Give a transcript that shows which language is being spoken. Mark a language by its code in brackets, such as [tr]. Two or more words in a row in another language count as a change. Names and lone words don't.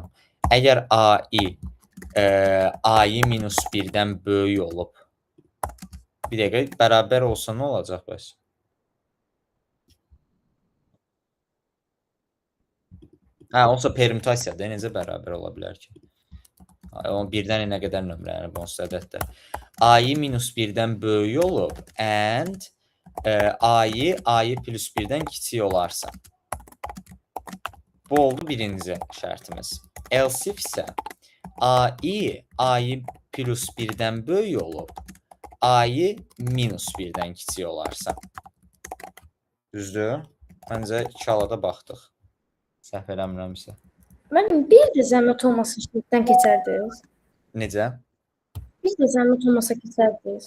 [az] Əgər a-i -1-dən böyük olub, bir dəqiqə, bərabər olsa nə olacaq bəs? Olsa permütasiyadır, necə bərabər ola bilər ki? 1-dən nə qədər nömrələnib onsuz ədədlər. a-i -1-dən böyük olub, and a-i +1-dən kiçik olarsa. Bu oldu birinci şərtimiz. [en] Else if [az] isə a-i +1-dən böyük olub, a-i -1-dən kiçik olarsa. Düzdür? Məncə 2 alada baxdıq. Səhv eləmirəmsə. Müəllim, bir də zəhmət olmasa şərtdən keçərdiniz. Necə? Bir də zəhmət olmasa keçərdiniz.